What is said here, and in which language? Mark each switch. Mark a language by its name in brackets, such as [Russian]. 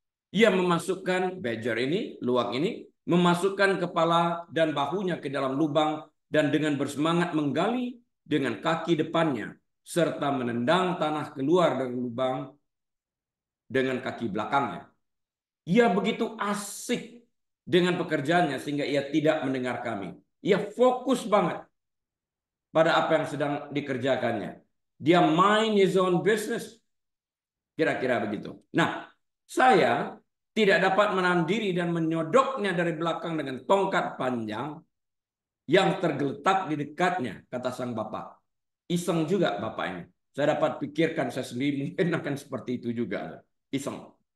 [Indonesian] Ia memasukkan badger ini, luwak ini, memasukkan kepala dan bahunya ke dalam lubang dan dengan bersemangat menggali dengan kaki depannya serta menendang tanah keluar dari lubang dengan kaki belakangnya. Ia begitu asik dengan pekerjaannya sehingga ia tidak mendengar kami. Ia fokus banget pada apa yang sedang dikerjakannya. Dia [English] mind his own business. [Indonesian] Kira-kira begitu. Nah, saya tidak dapat menahan diri dan menyodoknya dari belakang dengan tongkat panjang yang tergeletak di dekatnya, kata sang bapak. Iseng juga bapak ini. Saya dapat pikirkan saya sendiri mungkin akan seperti itu juga. Iseng.